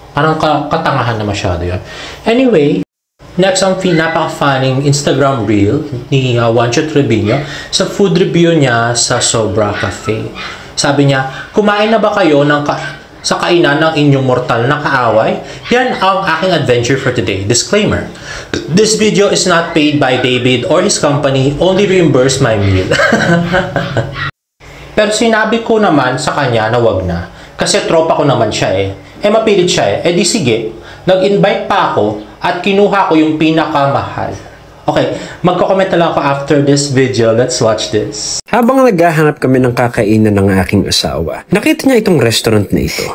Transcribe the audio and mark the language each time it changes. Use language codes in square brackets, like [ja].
[tl] Parang katangahan na masyado yun. Anyway, next ang napaka-funning Instagram reel ni Juancho Trevino sa food review niya sa Sobra Cafe. Sabi niya, kumain na ba kayo sa kainan ng inyong mortal na kaaway? Yan ang aking [en] adventure for today. Disclaimer, this video is not paid by David or his company, only reimburse my meal. [tl] Pero sinabi ko naman sa kanya na wag na. Kasi tropa ko naman siya eh. Mapilit siya eh. Di sige, nag-invite pa ako at kinuha ko yung pinakamahal. [en] Okay, [tl] magko-comment na lang ako [en] after this video. Let's watch this. [tl] Habang naghahanap kami ng kakainan ng aking asawa, nakita niya itong restaurant na ito.